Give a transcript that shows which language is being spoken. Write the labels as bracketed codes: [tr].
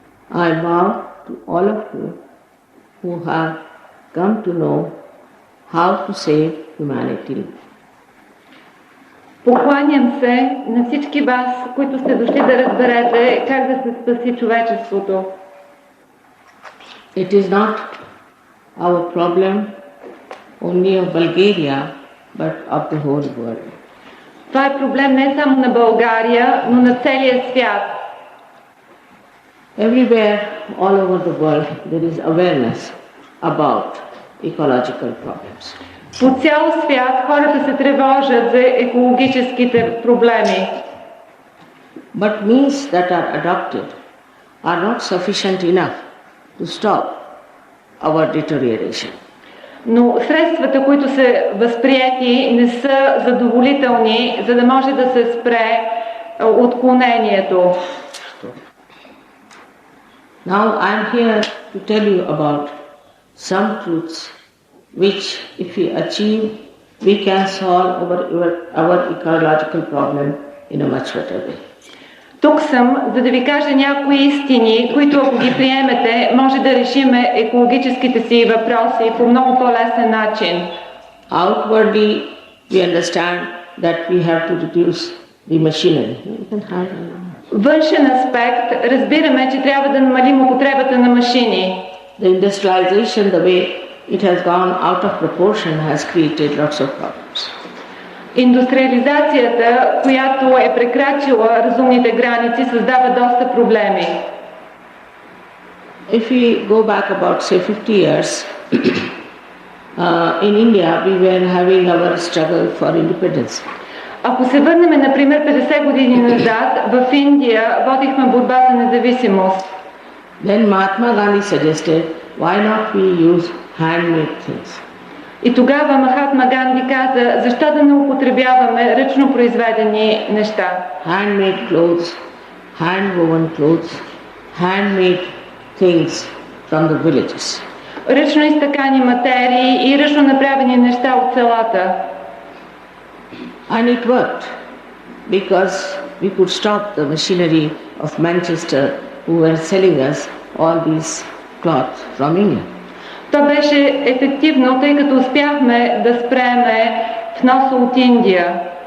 [en] I vow to all of you who have come to know how to save humanity. [bg] Покланям се на всички вас, които сте дошли да разберете как да се спаси човечеството. [en] It is not our problem only of Bulgaria, but of the whole world. [bg] Това е проблем не само на България, но на целия свят. [en] Everywhere, all over the world, there is awareness about ecological problems. [bg] По цял свят хората се тревожат за екологическите проблеми. [en] But means that are adopted are not sufficient enough to stop our deterioration. [bg] Но средствата, които са възприети, не са задоволителни, за да може да се спре отклонението. [en] Now I am here to tell you about some truths which, if we achieve, we can solve our ecological problem in a much better way. [bg] Тук съм, за да ви кажа някои истини, които ако ги приемете, може да решиме екологическите си въпроси по много по-лесен начин. [en] Outwardly, we understand that we have to reduce the machinery. [bg] Външен аспект, разбираме, че трябва да намалим употребата на машини. [en] The industrialization, the way it has gone out of proportion, has created lots of problems. [bg] Индустриализацията, която е прекрачила разумните граници, създава доста проблеми. [en] If we go back about, say, 50 years, in India we were having our struggle for independence. [bg] Ако се върнем, например, 50 години назад, в Индия водихме борба за независимост. [en] Then Mahatma Gandhi suggested, why not we use handmade things? [bg] И тогава Махатма Ганди каза, защо да не употребяваме ръчно произведени неща? [en] Handmade clothes, hand-woven clothes, handmade things from the villages. [bg] Ръчно изтъкани материи и ръчно направени неща от селата. [en] And it worked because we could stop the machinery of Manchester who were selling us all these cloths from England. [bg] То беше ефективно, тъй като успяхме да спреме вноса от Индия.